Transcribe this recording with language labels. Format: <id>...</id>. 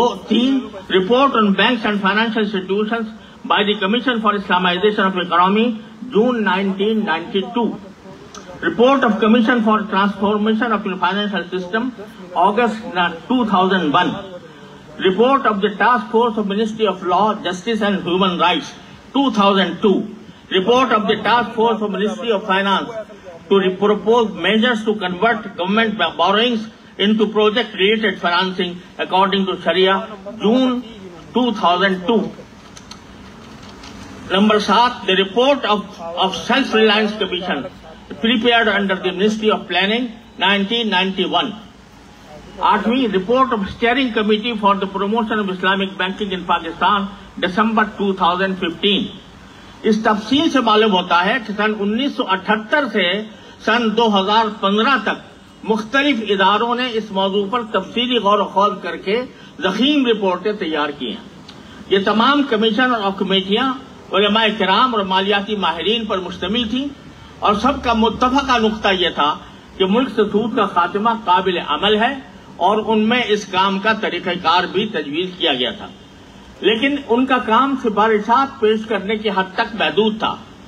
<en>3، report on banks and financial institutions by the commission for Islamisation of economy June 1992۔ Report of Commission for Transformation of the Financial System, August 2001. Report of the Task Force of Ministry of Law, Justice and Human Rights, 2002. Report of the Task Force of Ministry of Finance to propose measures to convert government borrowings into project-related financing according to Sharia, June 2002. Number 7, the report of Self-Reliance Commission, prepared under the Ministry of Planning, 1991. 8वीं, report of Steering Committee for the Promotion of Islamic Banking in Pakistan, December 2015.</en> <hi>इस तफसील से मालूम होता है कि सन 1978 से सन 2015 तक मुख्तलिफ इदारों ने इस मौजू पर तफसीली गौर खोज करके ज़ख़ीम रिपोर्टें तैयार की हैं। ये तमाम कमीशन और कमेटियां उलमाए किराम और मालियाती माहिरीन पर मुश्तमिल थी और सबका मुत्तफ़क़ा नुक्ता यह था कि मुल्क से सूद का खात्मा काबिल अमल है और उनमें इस काम का तरीक़ाकार भी तजवीज़ किया गया था, लेकिन उनका काम सिफारिशात पेश करने की हद तक महदूद था।</hi>